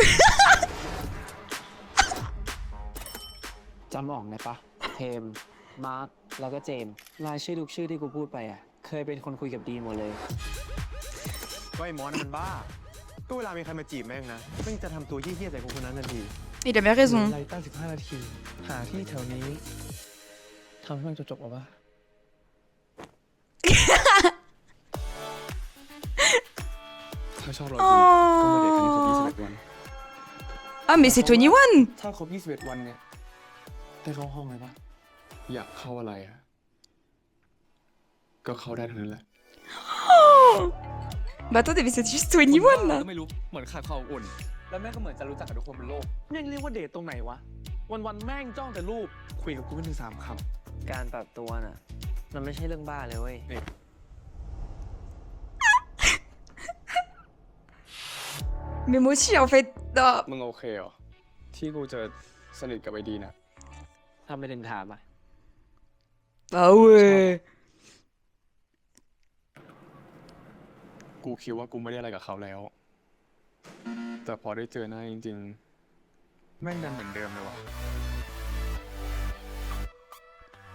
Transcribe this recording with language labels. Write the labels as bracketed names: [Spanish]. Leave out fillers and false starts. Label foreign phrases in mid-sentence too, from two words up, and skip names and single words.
[Thai] จำออกไหมปะเทม มาร์ค แล้วก็เจมส์รายชื่อทุกชื่อที่กูพูดไปอ่ะ เคยเป็นคนคุยกับดีนหมดเลย ก็ไอ้มอสนั่นมันบ้าก็เวลามีใครมาจีบแม่งนะแม่งจะทำตัวเหี้ยๆใส่คนนั้นทันที [French] Il a bien raison. [Thai] ไล่ตั้ง15 นาทีหาที่แถวนี้ทำให้มันจบๆเอาปะถ้าชอบเราจริงก็มาเดทกันให้ครบ21 วัน [French] Ah mais c'est 21. [Thai] ถ้าครบ21 วันเนี่ยได้เข้าห้องเลยปะอยากเข้าอะไรอะก็เข้าได้ทั้งนั้นแหละ [French] Bah attendez, mais c'est juste 21 là. [Thai] ก็ไม่รู้เหมือนขาดความอุ่นแล้วแม่งก็เหมือนจะรู้จักกับทุกคนบนโลกแม่งเรียกว่าเดทตรงไหนวะวันๆแม่งจ้องแต่รูปคุยกับกูไม่ถึง3 คำ การปรับตัวน่ะ มันไม่ใช่เรื่องบ้าเลยเว้ย [French] Mais moi aussi en fait. Non. [Thai] มึงโอเคเหรอที่กูจะสนิทกับไอ้ดีนะ ถ้าไม่ถึงถามอ่ะ [French] Bah ouais. [Thai] กูคิดว่ากูไม่ได้อะไรกับเขาแล้วแต่พอได้เจอหน้าจริงๆแม่งดันเหมือนเดิมเลยวะตกลงมันเป็นอะไรกัน